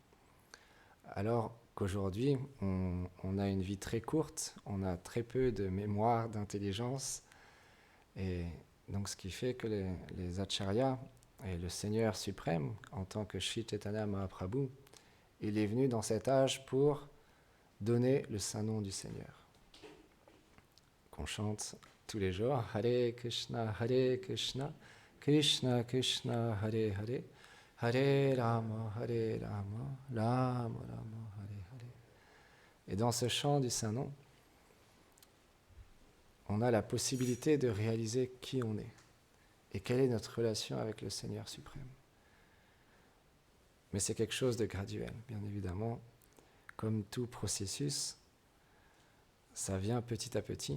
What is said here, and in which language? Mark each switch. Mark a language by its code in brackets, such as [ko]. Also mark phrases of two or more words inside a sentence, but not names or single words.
[fr] Alors qu'aujourd'hui, on a une vie très courte, on a très peu de mémoire, d'intelligence, et donc ce qui fait que les acharyas et le Seigneur suprême, en tant que Shri Chaitanya Mahaprabhu, il est venu dans cet âge pour donner le saint nom du Seigneur. Qu'on chante tous les jours, [sa] हरे कृष्ण कृष्ण कृष्ण हरे हरे हरे राम राम राम हरे हरे. [fr] Et dans ce chant du saint nom, on a la possibilité de réaliser qui on est et quelle est notre relation avec le Seigneur suprême. Mais c'est quelque chose de graduel, bien évidemment. Comme tout processus, ça vient petit à petit.